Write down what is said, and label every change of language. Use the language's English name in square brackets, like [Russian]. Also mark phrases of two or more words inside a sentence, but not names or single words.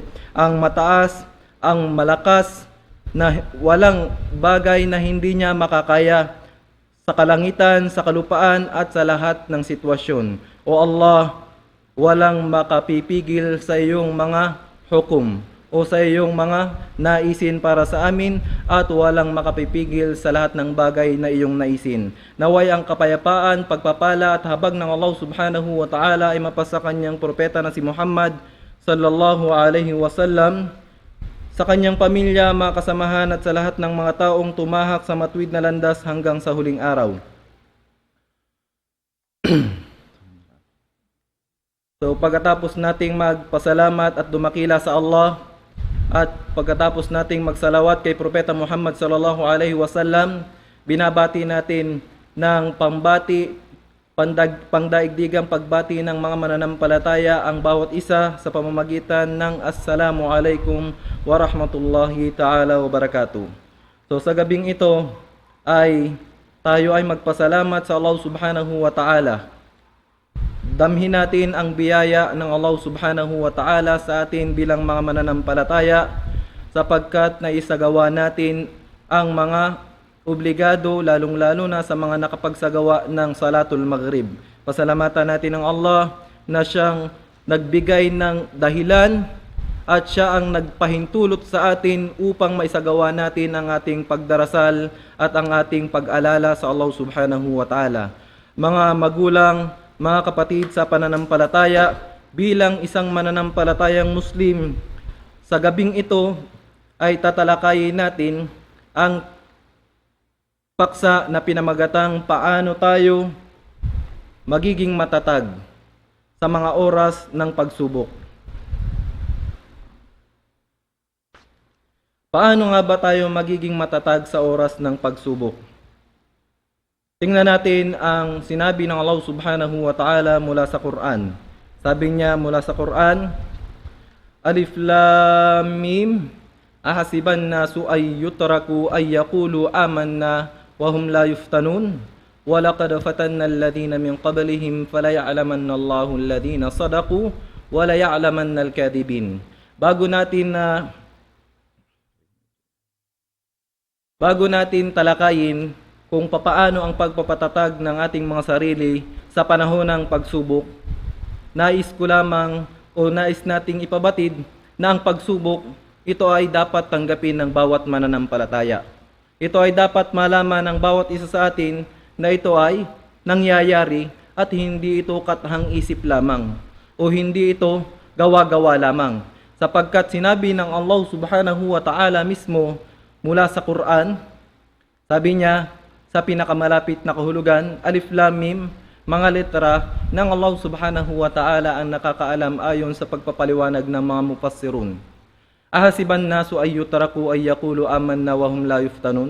[Filipino] Ang mataas, ang malakas, na walang bagay na hindi niya makakaya sa kalangitan, sa kalupaan at sa lahat ng sitwasyon. O Allah, walang makapipigil sa iyong mga hukom. o sa iyong mga naisin para sa amin at walang makapipigil sa lahat ng bagay na iyong naisin. Naway ang kapayapaan, pagpapala at habag ng Allah [Arabic] سبحانه وتعالى [Filipino] ay mapasa kanyang propeta na si Muhammad [Arabic] صلى الله عليه وسلم, [Filipino] sa kanyang pamilya, mga kasamahan at sa lahat ng mga taong tumahak sa matuwid na landas hanggang sa huling araw. So pagkatapos nating magpasalamat at dumakila sa Allah at pagkatapos nating magsalawat kay Propeta Muhammad [Arabic] صلى الله عليه وسلم, [Filipino] binabati natin ng pangdaigdigang pagbati ng mga mananampalataya ang bawat isa sa pamamagitan ng [Arabic] السلام عليكم ورحمة الله تعالى وبركاته. [Filipino] So sa gabing ito ay tayo ay magpasalamat sa Allah [Arabic] سبحانه وتعالى. [Filipino] Damhin natin ang biyaya ng Allah [Arabic] سبحانه وتعالى [Filipino] sa atin bilang mga mananampalataya sapagkat naisagawa natin ang mga obligado, lalong-lalo na sa mga nakapagsagawa ng [Arabic] صلاة المغرب. [Filipino] Pasalamatan natin ng Allah na siyang nagbigay ng dahilan at siya ang nagpahintulot sa atin upang maisagawa natin ang ating pagdarasal at ang ating pag-alala sa Allah [Arabic] سبحانه وتعالى. [Filipino] Mga magulang, mga kapatid sa pananampalataya, bilang isang mananampalatayang Muslim, sa gabing ito ay tatalakayin natin ang paksa na pinamagatang paano tayo magiging matatag sa mga oras ng pagsubok. Paano nga ba tayo magiging matatag sa oras ng pagsubok? Tingnan natin ang sinabi ng Allah [Arabic] سبحانه وتعالى [Filipino] mula sa Quran. Sabi niya mula sa Quran, [Arabic] الم أحسب الناس أن يتركوا أن يقولوا آمنا وهم لا يفتنون ولقد فتنا الذين من قبلهم فليعلمن الله الذين صدقوا وليعلمن الكاذبين. [Filipino] Bago natin talakayin kung papaano ang pagpapatatag ng ating mga sarili sa panahon ng pagsubok, nais ko lamang o nais nating ipabatid na ang pagsubok, ito ay dapat tanggapin ng bawat mananampalataya. Ito ay dapat malaman ng bawat isa sa atin na ito ay nangyayari at hindi ito katahang isip lamang o hindi ito gawa-gawa lamang. Sapagkat sinabi ng Allah [Arabic] سبحانه وتعالى [Filipino] mismo mula sa Quran, sabi niya, sa pinakamalapit na kahulugan, [Arabic] الم, [Filipino] mga letra ng Allah [Arabic] سبحانه وتعالى [Filipino] ang nakakaalam ayon sa pagpapaliwanag ng mga mufassirun. [Arabic] أحسب الناس أن يتركوا أن يقولوا آمنا وهم لا يفتنون.